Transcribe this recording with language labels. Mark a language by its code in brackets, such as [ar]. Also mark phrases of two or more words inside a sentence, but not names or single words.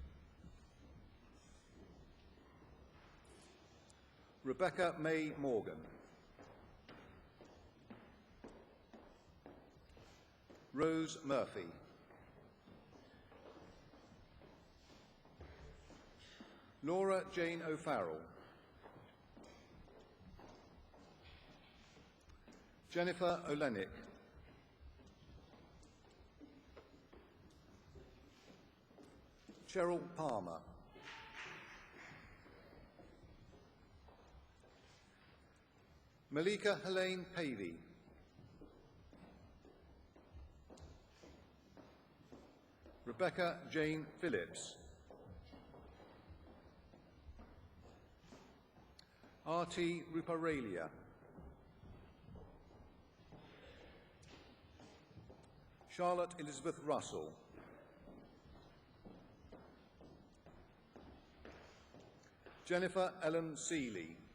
[en] Rebecca May Morgan. Rose Murphy. Laura Jane O'Farrell. Jennifer Olenek. Cheryl Palmer. Malika Helene Pavey. Rebecca Jane Phillips. R.T. Ruparelia. Charlotte Elizabeth Russell. Jennifer Ellen Seeley.